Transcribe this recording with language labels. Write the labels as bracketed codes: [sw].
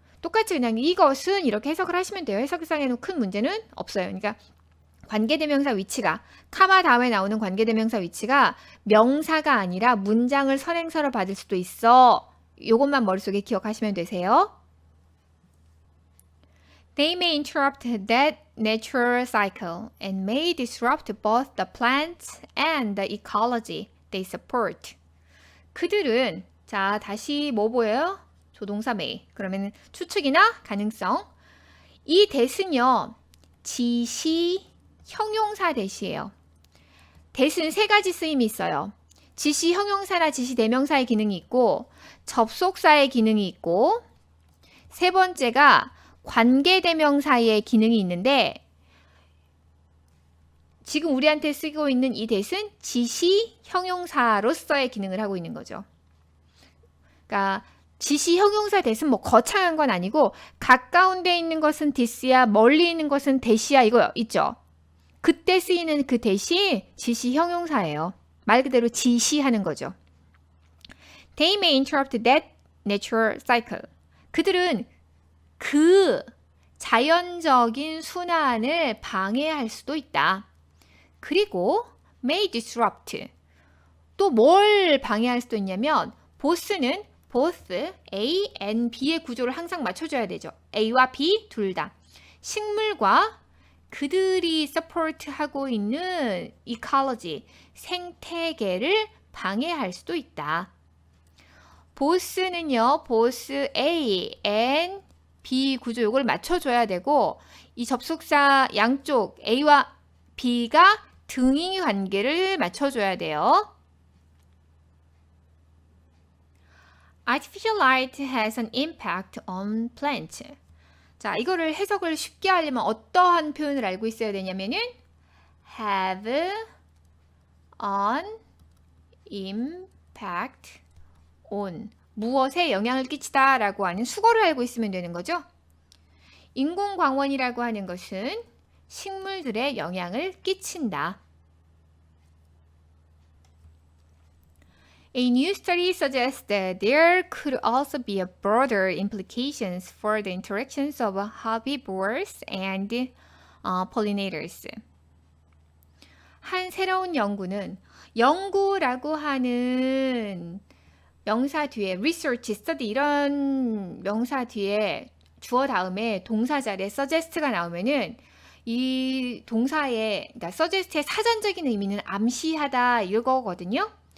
[ko] 똑같이 그냥 이것은 이렇게 해석을 하시면 돼요. 해석상에는 큰 문제는 없어요. 그러니까 관계대명사 위치가 카마 다음에 나오는 관계대명사 위치가 명사가 아니라 문장을 선행사로 받을 수도 있어. 이것만 머릿속에 기억하시면 되세요. [en] They may interrupt that natural cycle and may disrupt both the plants and the ecology they support. [ko] 그들은 자 다시 뭐 보여요? 조동사 may. 그러면 추측이나 가능성. 이 that은요. 지시 형용사 that이에요. that은 세 가지 쓰임이 있어요. 지시 형용사나 지시 대명사의 기능이 있고 접속사의 기능이 있고 세 번째가 관계대명사의 기능이 있는데 지금 우리한테 쓰고 있는 이 that은 지시 형용사로서의 기능을 하고 있는 거죠. 그러니까 지시 형용사 that은 뭐 거창한 건 아니고 가까운 데 있는 것은 this야 멀리 있는 것은 that이야 이거 있죠. 그때 쓰이는 그 that이 지시 형용사예요. 말 그대로 지시하는 거죠. [en] They may interrupt that natural cycle. [ko] 그들은 그 자연적인 순환을 방해할 수도 있다. 그리고 [en] may disrupt. [ko] 또 뭘 방해할 수도 있냐면 both는 both A and B의 구조를 항상 맞춰줘야 되죠. A와 B 둘 다. 식물과 그들이 서포트하고 있는 ecology, 생태계를 방해할 수도 있다. both는요, both A and B 구조 요걸 맞춰줘야 되고 이 접속사 양쪽 A와 B가 등위 관계를 맞춰줘야 돼요. [en] Artificial light has an impact on plants. [ko] 자, 이거를 해석을 쉽게 하려면 어떠한 표현을 알고 있어야 되냐면은 [en] have an impact on [ko] 무엇에 영향을 끼치다 라고 하는 수거를 알고 있으면 되는 거죠. 인공광원이라고 하는 것은 식물들에 영향을 끼친다. [en] A new study suggests that there could also be a broader implications for the interactions of herbivores and pollinators. [ko] 한 새로운 연구는 연구라고 하는 명사 뒤에 research, study 이런 명사 뒤에 주어 다음에 동사 자리에 suggest가 나오면은 이 동사의 그러니까 suggest의 사전적인 의미는 암시하다 이거거든요.